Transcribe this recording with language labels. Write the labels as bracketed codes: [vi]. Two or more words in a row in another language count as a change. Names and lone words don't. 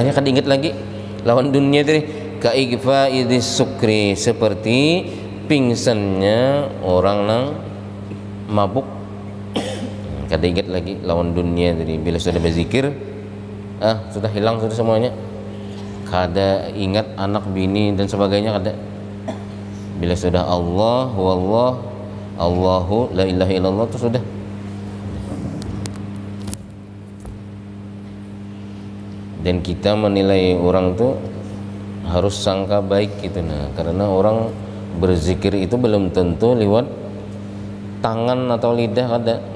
[bjn] Akhirnya kan ingat lagi lawan dunia tadi. [ar] Kaighfa'idis sukri, [bjn] seperti pingsannya orang nang mabuk. Kada ingat lagi lawan dunia tadi. [id] Bila sudah berzikir, sudah hilang sudah semuanya. [bjn] Kada ingat anak, bini dan sebagainya, kada. [id] Bila sudah Allah, [ar] wallah, Allahu la ilaha illallah, [id] itu sudah. Dan kita menilai orang tuh harus sangka baik gitu, nah, karena orang berzikir itu belum tentu lewat tangan atau lidah, ada.